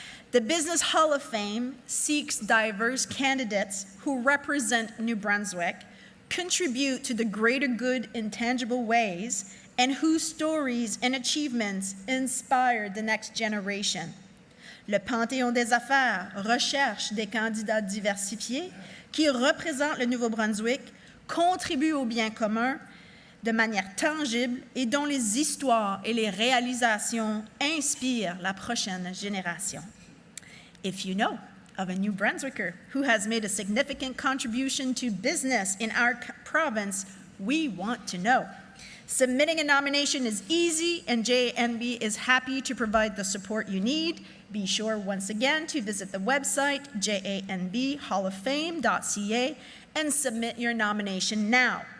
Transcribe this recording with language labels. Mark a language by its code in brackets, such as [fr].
[en] The Business Hall of Fame seeks diverse candidates who represent New Brunswick, contribute to the greater good in tangible ways, and whose stories and achievements inspire the next generation. [fr] Le Panthéon des Affaires recherche des candidats diversifiés qui représentent le Nouveau-Brunswick, contribuent au bien commun de manière tangible et dont les histoires et les réalisations inspirent la prochaine génération. [en] If you know of a New Brunswicker who has made a significant contribution to business in our province, we want to know. Submitting a nomination is easy, and JNB is happy to provide the support you need. Be sure once again to visit the website, janbhalloffame.ca, and submit your nomination now.